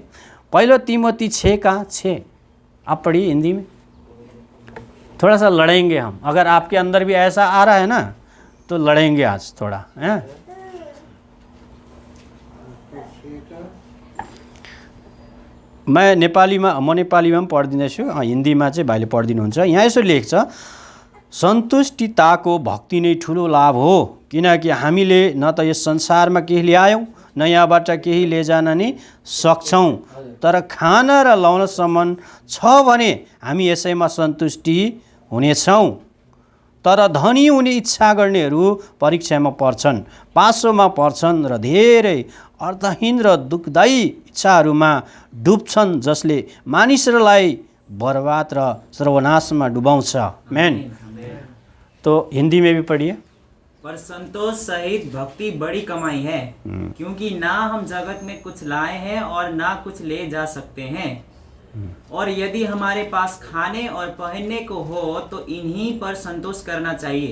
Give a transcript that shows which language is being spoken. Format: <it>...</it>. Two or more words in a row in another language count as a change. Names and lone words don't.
<hi>पहले तीमोथी 6:6 आप पढ़िए हिंदी में। थोड़ा सा लड़ेंगे हम, अगर आपके अंदर भी ऐसा आ रहा है ना तो लड़ेंगे आज थोड़ा, हैं।</hi> <ne>मैं नेपालीमा पनि पढिदिँदैछु, हिन्दीमा चाहिँ भाइले पढिदिनुहुन्छ। यहाँ यसो लेख्छ, सन्तुष्टिताको भक्ति नै ठुलो लाभ हो, किनकि हामीले न त यस संसारमा केही ल्यायौँ न यहाँबाट केही लैजान नै सक्छौँ, तर खाना र लाउनसम्म छ भने हामी यसैमा सन्तुष्टि हुनेछौँ। तर धनी हुने इच्छा गर्नेहरू परीक्षामा पर्छन्, पासोमा पर्छन् र धेरै अर्थहीन र दुःखदायी इच्छाहरूमा डुब्छन्, जसले मानिसहरूलाई बर्बाद र सर्वनाशमा डुबाउँछ।</ne> <hi>मैन। तो हिंदी में भी पढ़िए। पर संतोष सहित भक्ति बड़ी कमाई है, क्योंकि ना हम जगत में कुछ लाए हैं और ना कुछ ले जा सकते हैं, और यदि हमारे पास खाने और पहनने को हो तो इन्हीं पर संतोष करना चाहिए।</hi>